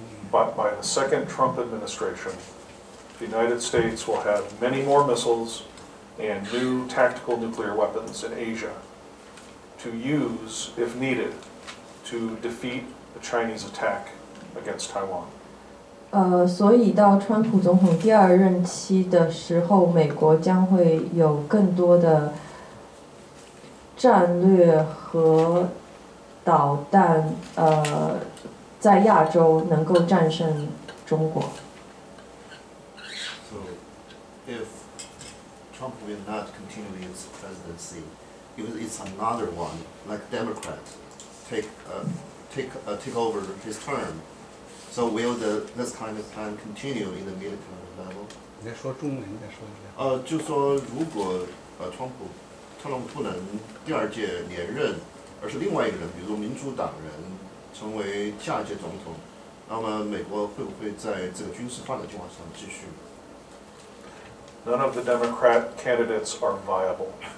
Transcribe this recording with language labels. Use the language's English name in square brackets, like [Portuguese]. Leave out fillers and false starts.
[English] But by the second Trump administration, the United States will have many more missiles and new tactical nuclear weapons in Asia to use, if needed, to defeat the Chinese attack against Taiwan. [Chinese] 所以到川普总统第二任期的时候，美国将会有更多的战略和导弹，在亚洲能够战胜中国。 [English] So, if Trump will not continue his presidency, if it's another one, like Democrats, take over his term, so will this kind of plan continue in the military level? [Chinese] 你再说中文，你再说一遍。就说如果特朗普不能第二届连任，而是另外一个人，比如说民主党人成为下一届总统，那么美国会不会在这个军事发展计划上继续？ [English] None of the Democrat candidates are viable.